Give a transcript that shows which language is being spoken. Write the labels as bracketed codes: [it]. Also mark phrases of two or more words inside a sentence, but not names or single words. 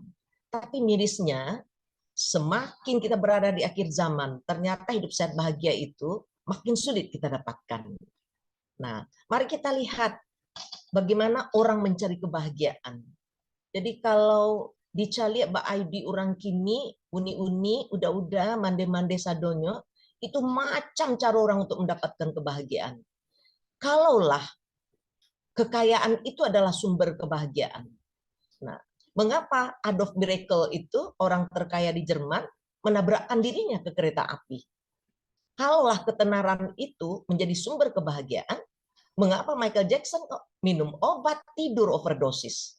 [id] Tapi mirisnya, semakin kita berada di akhir zaman, ternyata hidup sehat bahagia itu makin sulit kita dapatkan. Nah, mari kita lihat bagaimana orang mencari kebahagiaan. Jadi kalau dicari di orang kini, uni-uni, udah-udah, [min] mande-mande sadonyo, [id] itu macam cara orang untuk mendapatkan kebahagiaan. Kalaulah kekayaan itu adalah sumber kebahagiaan. Nah, mengapa Adolf Miracle itu orang terkaya di Jerman menabrakkan dirinya ke kereta api? Kalaulah ketenaran itu menjadi sumber kebahagiaan, mengapa Michael Jackson kok minum obat tidur overdosis?